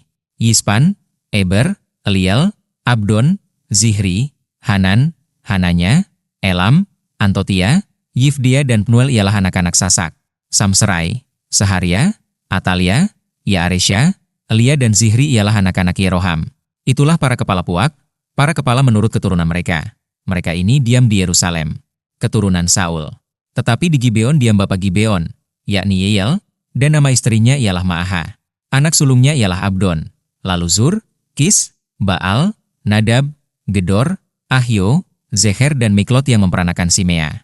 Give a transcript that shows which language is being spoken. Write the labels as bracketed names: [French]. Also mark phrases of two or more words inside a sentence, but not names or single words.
[Indonesian] Yispan, Eber, Eliel, Abdon, Zihri, Hanan, Hananya, Elam, Antotia, Yifdia dan Pnuel ialah anak-anak Sasak. Samserai, Seharia, Atalia, Yaaresya, Elia dan Zihri ialah anak-anak Yeroham. Itulah para kepala puak, para kepala menurut keturunan mereka. Mereka ini diam di Yerusalem. Keturunan Saul. Tetapi di Gibeon diam bapa Gibeon, yakni Yeiel, dan nama istrinya ialah Ma'aha. Anak sulungnya ialah Abdon, lalu Zur, Kis, Baal, Nadab, Gedor, Ahio, Zeher dan Miklot yang memperanakan Simea.